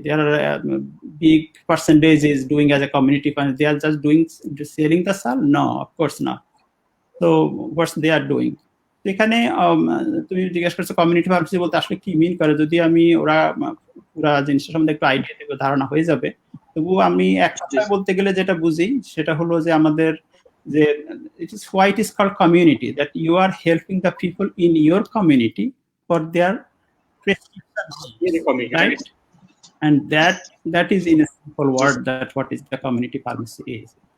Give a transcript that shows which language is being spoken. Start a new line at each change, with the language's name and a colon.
English: There are big percentage is doing as a community pharmacist. They are just selling the sal? No, of course not. So what they are doing,
Bangla: এখানে তুমি জিজ্ঞাসা করছো community pharmacy বলতে আসলে কি মিন করে। যদি আমি ওরা পুরা জিনিসটার সম্বন্ধে একটু আইডিয়া দেবো, ধারণা হয়ে যাবে। তবু আমি এক কথায় বলতে গেলে যেটা বুঝি সেটা হলো যে আমাদের যে
English: it is why it is called community, that you are helping the people in your community for their prescription, right? And that is in a simple word that what is the community pharmacy is.